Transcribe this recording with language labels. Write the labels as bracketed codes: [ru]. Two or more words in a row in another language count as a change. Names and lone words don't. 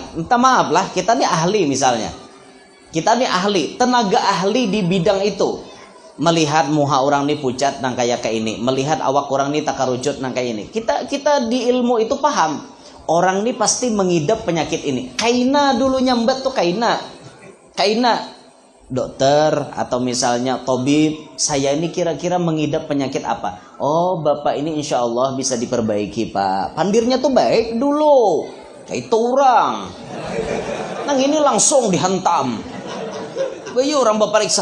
[id] Minta maaf lah kita nih ahli misalnya. Kita nih ahli, tenaga ahli di bidang itu. [bjn] Melihat muha orang nih pucat nang kayak ini, melihat awak orang nih takarucut nang kayak ini. [id] Kita di ilmu itu paham. Orang nih pasti mengidap penyakit ini. [bjn] Kaina dulu nyambet tuh kaina. [id] Dokter atau misalnya tabib, saya ini kira-kira mengidap penyakit apa? Oh, Bapak ini [ar] insya Allah [id] bisa diperbaiki, Pak. [bjn] Pandirnya tuh baik dulu. [id] Kayak itu orang. [bjn] Nang ini langsung dihantam. Bayu orang bapak periksa.